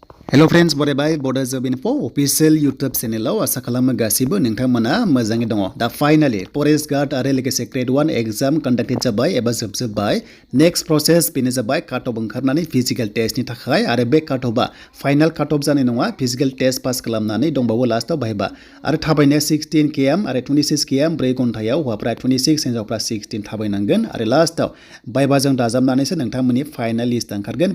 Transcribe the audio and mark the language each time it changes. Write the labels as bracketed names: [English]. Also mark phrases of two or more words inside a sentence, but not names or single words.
[English] Hello friends, Bodo by Bodo Job Info official YouTube channel [Bodo] आसा खालामो गासिबो नोंथांमोना मोजाङै दङ। दा फाइनाली [English] forest guard [Bodo] आरो लोगोसे [English] grade 1 exam conducted [Bodo] जाबाय एबा जोबजोब्बाय। [English] next process [Bodo] बेनो जाबाय [English] cut off [Bodo] ओंखारनानै [English] physical testनि [Bodo] थाखाय आरो बे [English] cut offआ final cut off [Bodo] जानाय नङा। [English] physical test pass [Bodo] खालामनानै दंबावो लास्टआव बाहायबा आरो थाबायनाया 16 km आरो 26 km 4 घन्टायाव हौवाफ्रा 26 हिनजावफ्रा 16 थाबायनांगोन आरो लास्टआव बायबाजों दाजाबनानैसो नोंथांमोननि [English] final list [Bodo] ओंखारगोन।